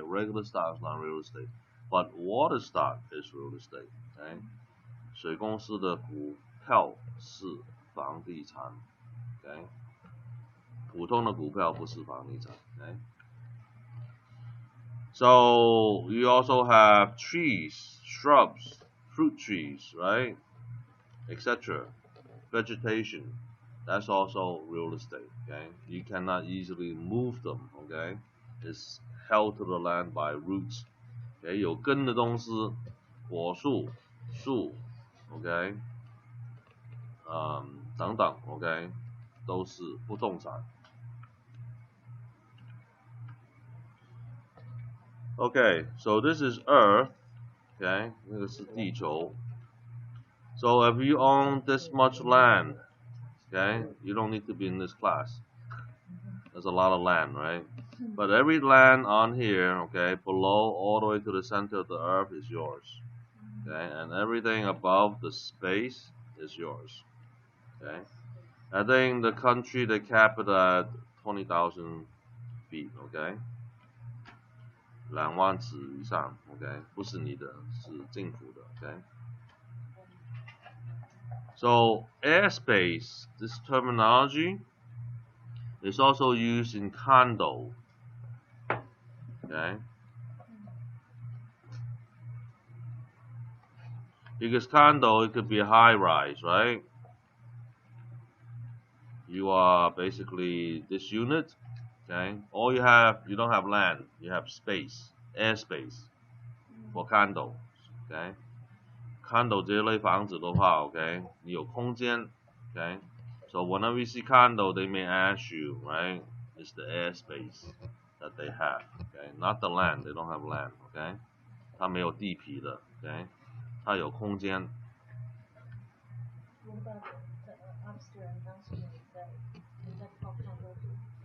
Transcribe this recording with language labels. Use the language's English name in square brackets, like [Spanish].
[English] Regular stock is not real estate, but water stock is real estate, OK。 [Chinese] 水公司的股票是房地产 ，OK。普通的股票不是房地产 ，OK。 [English] So you also have trees, shrubs, fruit trees, right, etc. Vegetation, that's also real estate. Okay, you cannot easily move them. Okay, it's held to the land by roots. [Chinese] Okay, 有根的东西，果树、树 ，OK， 等等 ，OK， 都是不动产。 [English] Okay, so this is Earth. Okay, [Chinese] 那个是地球。 [English] So if you own this much land, okay, you don't need to be in this class. There's a lot of land, right? But every land on here, okay, below all the way to the center of the Earth is yours. Okay, and everything above the space is yours. Okay, I think the country they cap it at 20,000 feet. Okay. [Chinese] 2万尺以上 ，OK， 不是你的，是政府的 ，OK。 [English] So airspace, this terminology is also used in condo, okay? Because condo, it could be a high rise, right? You are basically this unit. Okay, all you don't have land, you have space, airspace for condo. [Chinese] Okay, condo 这类房子的话 ，OK， 你有空间 ，OK。 [English] So whenever you see condo, they may ask you, right? It's the airspace that they have, okay? Not the land, they don't have land, okay? [Chinese] 它没有地皮的 ，OK？ 它有空间。 [English] What about the upstairs and downstairs? Is that called condo too?